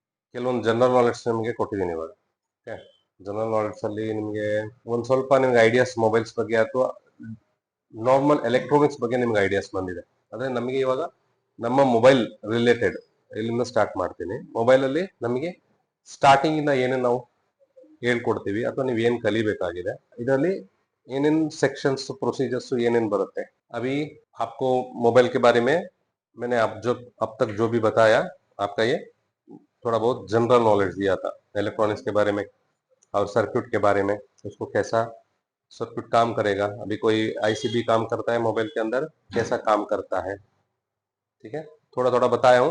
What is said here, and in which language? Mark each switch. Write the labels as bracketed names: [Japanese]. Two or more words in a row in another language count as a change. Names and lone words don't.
[Kannada] ಕೆಲವೊಂದು [English] general knowledge [Kannada] ನಿಮಗೆ ಕೊಟ್ಟಿದ್ದೀನಿ ಇವಾಗ. ಓಕೆ, [English] general knowledge [Kannada] ಅಲ್ಲಿ ನಿಮಗೆ ಒಂದ್ ಸ್ವಲ್ಪ ನಿಮ್ಗೆ [English] ideas mobiles [Kannada] ಬಗ್ಗೆ ಅಥವಾ [English] normal electronics [Kannada] ಬಗ್ಗೆ ನಿಮ್ಗೆ ಐಡಿಯಾಸ್ ಬಂದಿದೆ. ಅಂದ್ರೆ ನಮಗೆ ಇವಾಗ ನಮ್ಮ [English] mobile related [Kannada] ಇಲ್ಲಿಂದ ಸ್ಟಾರ್ಟ್ ಮಾಡ್ತೀನಿ. ಮೊಬೈಲ್ ಅಲ್ಲಿ ನಮಗೆ ಸ್ಟಾರ್ಟಿಂಗ್ ಇಂದ ಏನೇನು ನಾವು ಹೇಳ್ಕೊಡ್ತೀವಿ ಅಥವಾ ನೀವು ಏನ್ ಕಲಿಬೇಕಾಗಿದೆ, ಇದರಲ್ಲಿ ಏನೇನ್ [English] sections procedures [Kannada] ಏನೇನ್ ಬರುತ್ತೆ. [Hindi] अभी आपको मोबाइल के बारे में मैंने अब तक जो भी बताया, आपका ये थोड़ा बहुत [English] general knowledge [Hindi] दिया था इलेक्ट्रॉनिक्स के बारे में और सर्किट के बारे में, उसको कैसा सर्किट काम करेगा, अभी कोई आईसीबी काम करता है मोबाइल के अंदर, कैसा काम करता है, ठीक है, थोड़ा थोड़ा बताया हूँ।